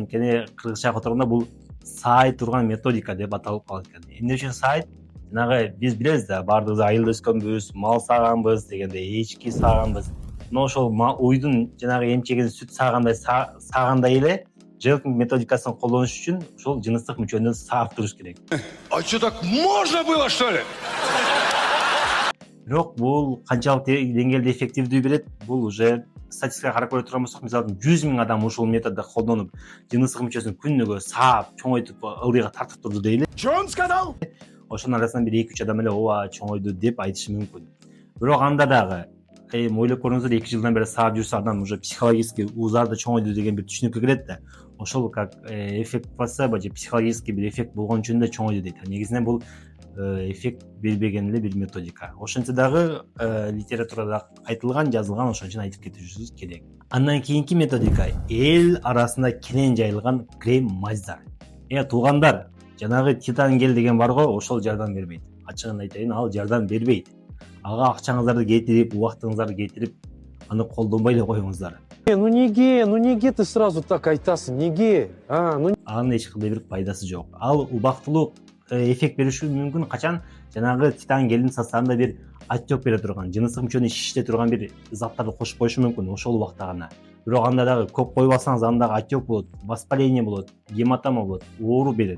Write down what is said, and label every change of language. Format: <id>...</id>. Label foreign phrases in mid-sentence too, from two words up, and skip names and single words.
<ky>Анткени кыргызчага которгондо бул саай турган методика деп аталып калат экен. Эмне үчүн саай? Жанагы биз билебиз да, баардыгыбыз айылда өскөнбүз, мал сааганбыз дегенде, эчки сааганбыз. Мына ошол уйдун жанагы эмчегин сүт саагандай эле Желкинг методикасын колдонуш үчүн ошол жыныстык мүчөнү саап туруш керек.</ky> <ru>А что, так можно было, что ли?</ru> <ky>Бирок бул канчалык деңгээлде эффективдүү берет? Бул уже статистикага карап көрө турган болсок, мисалы 100 000 адам ушул методду колдонуп, жыныстык мүчөсүн күнүгө саап, чоңойтуп, ылдыйга тартып турду дейли.</ky> <ru>Что он сказал?</ru> <ky>Ошонун арасынан бир 2-3 адам эле ооба чоңойду деп айтышы мүмкүн. Бирок анда дагы ойлоп көрүңүздөр, 2 жылдан бери саап жүрсө адам</ky> <ru>уже психологически</ru> <ky>узарды чоңойду деген бир түшүнүккө кирет да. Ошол</ky> <ru>как эффект плацебо</ru> <ky>же психологический бир эффект болгон үчүн да чоңойду дейт. Негизинен бул эффект бербеген эле бир методика. Ошентсе дагы литературада айтылган, жазылган, ошон үчүн айтып кетишибиз керек. Андан кийинки методика эл арасында кенен жайылган крем маздар. Туугандар, жанагы титан гель деген бар го, ошол жардам бербейт. Ачыгын айтайын, ал жардам бербейт. Ага акчаңыздарды кетирип, убактыңыздарды кетирип, аны колдонбой эле коюңуздар.</ky> <ru>Ну неге ты сразу так</ru> <ky>айтасың, неге? Анын эч кандай бир пайдасы жок. Ал убактылуу эффект бериши мүмкүн качан жанагы титан гелдин составында бир отек бере турган, жыныстык мүчөнү шиште турган бир заттарды кошуп коюшу мүмкүн ошол убакта гана. Бирок анда дагы көп койбасаңыз анда отек болот, воспаление болот, гематома болот, оору берет.</ky>